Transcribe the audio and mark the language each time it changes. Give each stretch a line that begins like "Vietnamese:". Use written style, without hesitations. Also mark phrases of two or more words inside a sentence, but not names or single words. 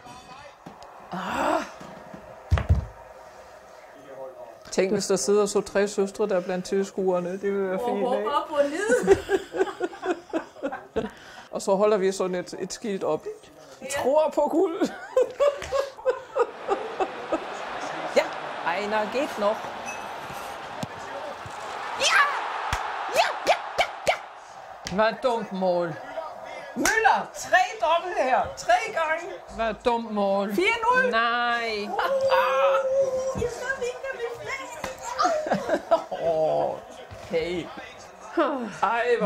Danish: Tænk, hvis der sidder så 3 søstre der blandt tilskuerne. Det vil være fint, ikke? Op og ned. Og så holder vi sådan et skilt op. Tror på guld.
German: Ja, einer geht noch. Ja! Ja, ja, ja, ja!
Danish: Hvad dumt mål. Müller, 3 dobbelt her. 3 gange. Hvad dumt mål. 4-0. Nej. Okay. Ej, hvor